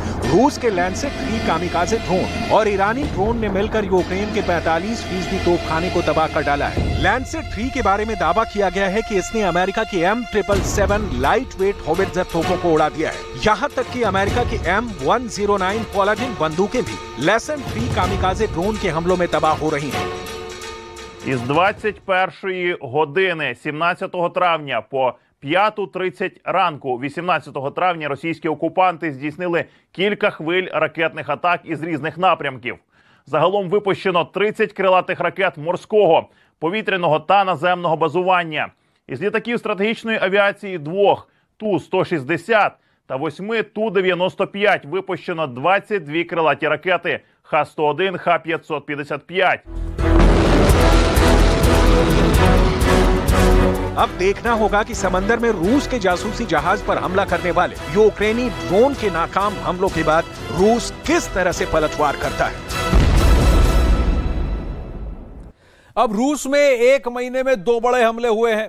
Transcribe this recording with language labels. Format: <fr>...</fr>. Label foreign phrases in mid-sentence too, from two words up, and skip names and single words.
<hi>रूस के लैंसेट 3 कामिकाज़े ड्रोन और ईरानी ड्रोन ने मिलकर यूक्रेन के 45% तोपखाने को तबाह कर डाला है। लैंसेट 3 के बारे में दावा किया गया है कि इसने अमेरिका की M777</hi> <en>light weight</en> <hi>होवित्जर तोपों को उड़ा दिया है। यहाँ तक कि अमेरिका की M109 पॉलाडिन बंदूकें भी लेसन 3 कामिकाज़े ड्रोन के हमलों में तबाह हो रही हैं।</hi> <uk>Із 21 години 17 травня по 5:30 ранку 18 травня російські окупанти здійснили кілька хвиль ракетних атак із різних напрямків. Загалом випущено 30 крилатих ракет морського, повітряного та наземного базування. Із літаків стратегічної авіації 2 Ту-160 та 8 Ту-95 випущено 22 крилаті ракети Х-101, Х-555.</uk> <hi>अब देखना होगा कि समंदर में रूस के जासूसी जहाज पर हमला करने वाले यूक्रेनी ड्रोन के नाकाम हमलों के बाद रूस किस तरह से पलटवार करता है। अब रूस में 1 महीने में 2 बड़े हमले हुए हैं।</hi>